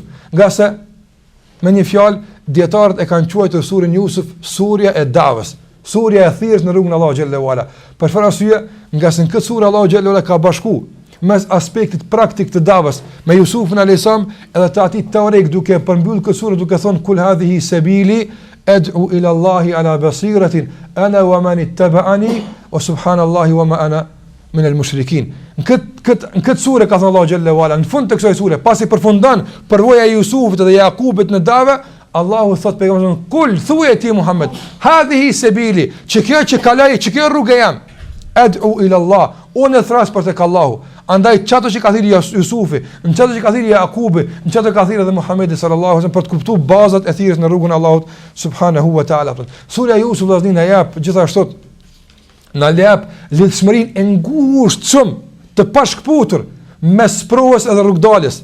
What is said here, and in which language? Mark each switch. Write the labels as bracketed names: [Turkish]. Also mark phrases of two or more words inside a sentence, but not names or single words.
[Albanian] Nga se me një fjalë dietarët e kanë quajtur surën Jusuf surja e davës, surja e thirrjes në rrugën e Allahu [Arabic] جل وعلا. [Albanian] Për çfarë arsye? Nga se në këtë surë Allahu [Arabic] جل وعلا [Albanian] ka bashku mes aspektit praktik të davës me Jusufin [Arabic] عليه السلام [Albanian] edhe të atij teorik, duke përmbyll këtë surë duke thonë [Arabic] قل هذه سبيلي أدعو إلى الله على بصيرة أنا ومن اتبعني وسبحان الله وما أنا من المشركين. [Albanian] Në këtë surë ka thënë Allahu [Arabic] جل وعلا [Albanian] në fund të kësaj sure, pasi përfundon përvoja e Jusufit dhe Jakubit në davë, Allahu thot pejgamberit kul thuaj ti Muhammed [Arabic] هذه سبيلي, [Albanian] që kjo rrugë jam, [Arabic] أدعو إلى الله, [Albanian] unë thras për tek Allahu. Andaj çato që ka thirrë Jusufi, në çato që ka thirrë Jakubi, në çato ka thirrë edhe Muhamedi [Arabic] صلى الله عليه وسلم [Albanian] për të kuptuar bazat e thirrjes në rrugën e Allahut [Arabic] سبحانه وتعالى. [Albanian] Surja Jusuf vllaznin na jap gjithashtu na jap lidhshmërinë e ngushtë shumë të pashkputur mes provës edhe rrugdaljes.